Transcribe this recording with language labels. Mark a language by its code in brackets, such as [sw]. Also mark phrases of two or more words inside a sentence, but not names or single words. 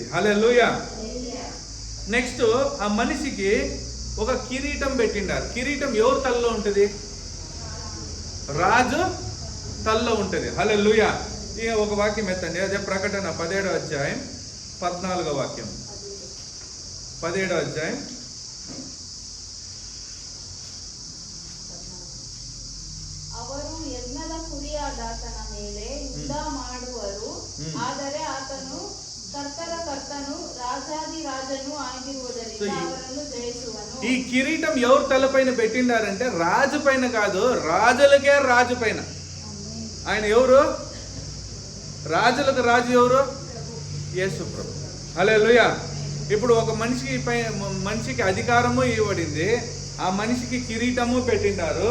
[te] హల్లెలూయా. నెక్స్ట్ ఆ మనిషికి ఒక కిరీటం పెట్టిండారు. కిరీటం ఎవరు తలలో ఉంటుంది? రాజు తలలో ఉంటుంది. హల్లెలూయా. ఇక ఒక వాక్యం ఎత్తండి. అదే ప్రకటన 17వ అధ్యాయం 14వ వాక్యం. 17వ అధ్యాయం [kn] ಅವರು ಯಜ್ಞದ ಕುರಿಯಾದಾತನ ಮೇಲೆ ಯುದ್ಧ ಮಾಡುವರು, ಆದರೆ ಆತನು ಕರ್ತರ ಕರ್ತನು ರಾಜಾದಿ ರಾಜನು ಆಗಿರುವುದರಿಂದ ಅವರನ್ನು ಜಯಿಸುವನು. [te] ఈ కిరీటం ఎవరు తలపైన పెట్టిండారంటే రాజు పైన కాదు, రాజులకే రాజు పైన. ఆయన ఎవరు? రాజులకు రాజు ఎవరు? యేసు ప్రభు. హల్లెలూయా. ఇప్పుడు ఒక మనిషికి అధికారము ఇవ్వబడింది, ఆ మనిషికి కిరీటము పెట్టిండారు.